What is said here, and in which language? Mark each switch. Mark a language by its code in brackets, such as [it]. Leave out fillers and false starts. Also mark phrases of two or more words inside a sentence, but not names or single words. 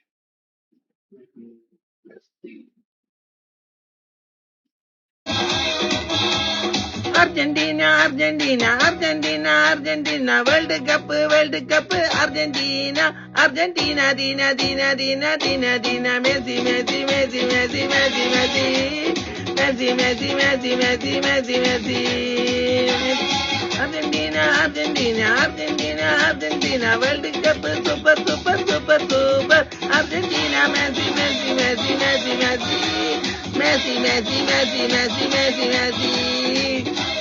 [en] Let's see. Argentina, Argentina, Argentina, Argentina, World Cup, Argentina, Argentina, Dina, Dina, Dina, Dina, Dina, Messi, Messi, Messi, Messi, Messi, Messi, Messi, Messi, Messi, Messi, Messi, Messi. Argentina, Argentina, Argentina, Argentina, World Cup, super, super, super, super. Argentina, Messi, Messi, Messi, Messi, Messi, Messi, Messi, Messi, Messi, Messi, Messi.